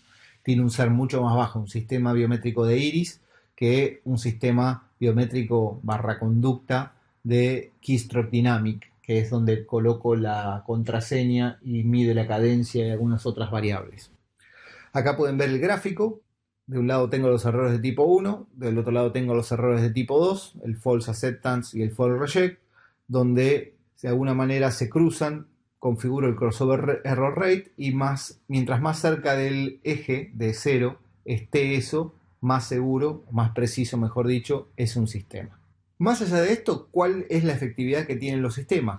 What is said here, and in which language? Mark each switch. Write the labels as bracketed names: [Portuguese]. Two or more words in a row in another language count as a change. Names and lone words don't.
[Spanish] Tiene un ser mucho más bajo un sistema biométrico de iris que un sistema biométrico barra conducta de [English] Keystroke Dynamic, [Spanish] que es donde coloco la contraseña y mide la cadencia y algunas otras variables. Acá pueden ver el gráfico. De un lado tengo los errores de tipo 1, del otro lado tengo los errores de tipo 2, el [English] false acceptance [Spanish] y el [English] false reject, [Spanish] donde de alguna manera se cruzan, configuro el [English] crossover error rate [Spanish] y mientras más cerca del eje de 0 esté eso, más seguro, más preciso, mejor dicho, es un sistema. Más allá de esto, ¿cuál es la efectividad que tienen los sistemas?